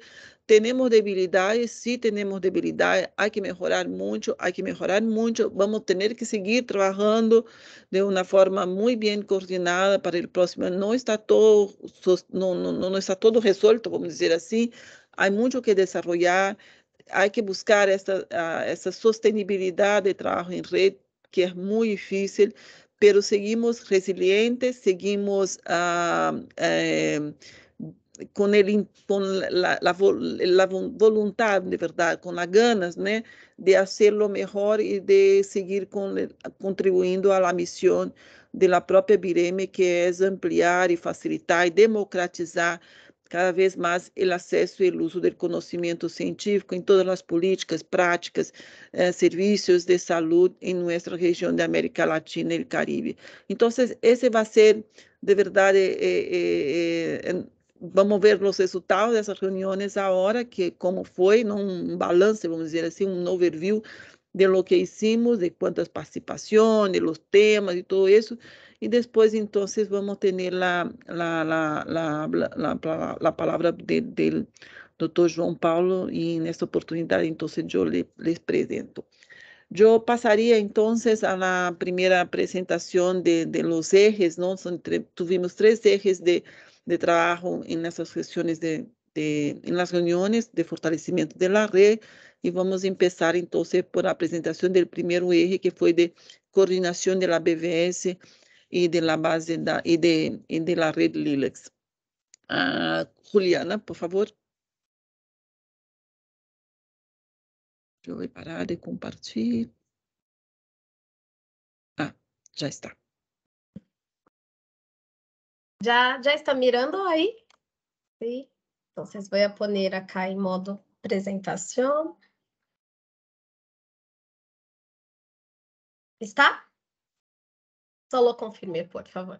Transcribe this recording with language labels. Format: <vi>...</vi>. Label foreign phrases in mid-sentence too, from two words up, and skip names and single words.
<pt>Temos debilidades, sim, temos debilidades, há que melhorar muito, vamos ter que seguir trabalhando de uma forma muito bem coordenada para o próximo. Não está todo, não está todo resolto, vamos dizer assim, há muito que desenvolver, há que buscar essa sustentabilidade de trabalho em rede, que é muito difícil,</pt> <es>pero seguimos resilientes, seguimos</es> <pt>com a vontade, de verdade, com as ganas, né, de hacerlo melhor e de seguir contribuindo à missão da própria Bireme, que é ampliar e facilitar e democratizar cada vez mais o acesso e o uso do conhecimento científico em todas as políticas, práticas, serviços de saúde em nossa região da América Latina e Caribe. Então, esse vai ser, de verdade, vamos ver os resultados dessas reuniões agora, que como foi, um balanço, vamos dizer assim, um overview de</pt> <es>lo que hicimos,</es> <pt>de quantas participações, de</pt> <es>los temas</es> <pt>e tudo isso. E depois, então, vamos ter a palavra do Dr. João Paulo, e nesta oportunidade, então, eu les apresento. Eu passaria, então, à primeira apresentação de</pt> <es>los ejes,</es> <pt>não? Tivemos 3 ejes de trabalho nessas sessões em las reuniões de fortalecimento da rede, e vamos começar, então, por a apresentação do primeiro eje, que foi de coordenação da BVS e de</pt> <es>la base de la red LILEX.</es> <pt>Juliana, por favor. Eu vou parar de compartilhar. Já está.</pt> <es>¿Ya está mirando ahí? Sí. Entonces voy a poner acá en modo presentación. ¿Está? Solo confirme, por favor.</es>